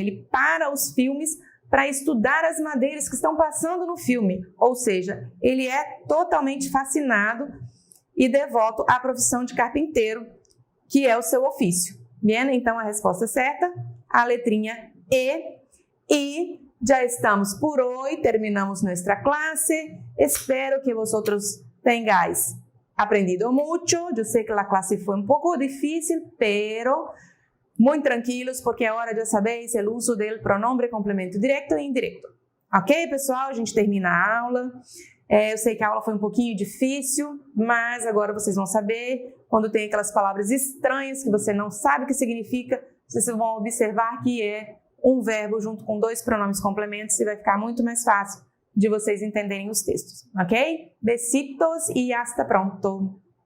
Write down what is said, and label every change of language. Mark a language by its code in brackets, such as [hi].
[pt] Ele para os filmes para estudar as madeiras que estão passando no filme, ou seja, ele é totalmente fascinado e devoto à profissão de carpinteiro, que é o seu ofício. Bem, então a resposta certa, a letrinha E. E já estamos por hoje, terminamos nossa classe. [es] Espero que vosotros tengáis aprendido mucho. [pt] Eu sei que a classe foi um pouco difícil, pero muito tranquilos, porque é hora de saber o uso do pronome complemento direto e indireto. Ok, pessoal? A gente termina a aula. Eu sei que a aula foi um pouquinho difícil, mas agora vocês vão saber quando tem aquelas palavras estranhas que você não sabe o que significa, vocês vão observar que é um verbo junto com dois pronomes complementos e vai ficar muito mais fácil de vocês entenderem os textos, ok? [es] Besitos e hasta pronto!